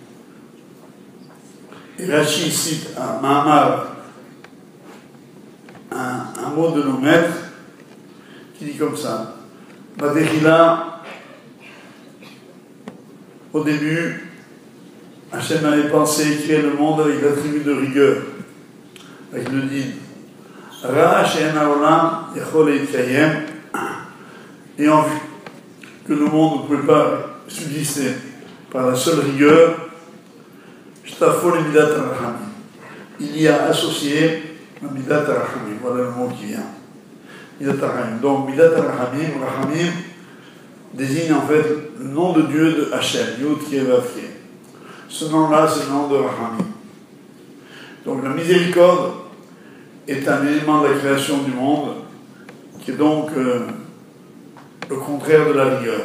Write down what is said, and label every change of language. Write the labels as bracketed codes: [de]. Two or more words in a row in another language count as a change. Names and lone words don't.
[fr] Et Rashi cite un Mahamar, un mot de nos maîtres, qui dit comme ça. Badechila, au début, Hachem avait pensé créer le monde avec l'attribut de rigueur, avec le din. [he] ראה שאין העולם יכול להתקיים, [fr] et en vue que le monde ne pouvait pas subsister par la seule rigueur, [he] שיתפו ל מידת הרחמים. [fr] Il y a associé le [he] מידת הרחמים. [fr] Voilà le mot qui vient. [he] מידת הרחמים. Donc מידת הרחמים, רחמים, [fr] désigne en fait le nom de Dieu de Hachem, [he] יוד קי ואו קי. [fr] Ce nom-là, c'est le nom de Rachamim. Donc la miséricorde est un élément de la création du monde qui est donc le contraire de la rigueur.